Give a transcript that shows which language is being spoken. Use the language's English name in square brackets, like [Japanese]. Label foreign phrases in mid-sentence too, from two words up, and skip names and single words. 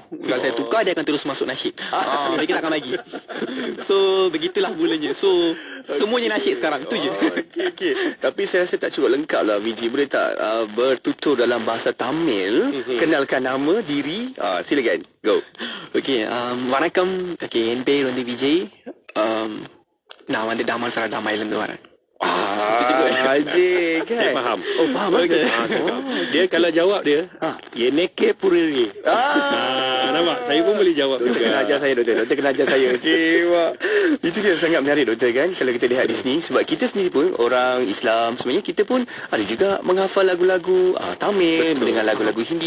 [Malay] Kalau saya tukar, dia akan terus masuk nasyid. Mereka tak akan bagi. So begitulah mulanya. So semuanya nasyid sekarang. Itu je. Okay. Tapi saya rasa tak cukup lengkap lah Vijay. Boleh tak bertutur dalam bahasa Tamil? Kenalkan nama, diri. Silakan. Go. [Tamil] வணக்கம். என் பேர் வந்து விஜய். நான் வந்து டாமல் சார் டாமாயிலிருந்து வரேன். [Malay] Haji kan? Dia faham. Faham okay. Dia kalau jawab dia [Tamil] எனக்கு புரியுது. [Malay] Nampak? Saya pun boleh jawab juga. Doktor kena ajar saya, doktor kena ajar saya. Itu dia sangat menarik doktor kan. Kalau kita lihat di sini, sebab kita sendiri pun orang Islam, sebenarnya kita pun ada juga menghafal lagu-lagu Tamil, mendengar lagu-lagu Hindi.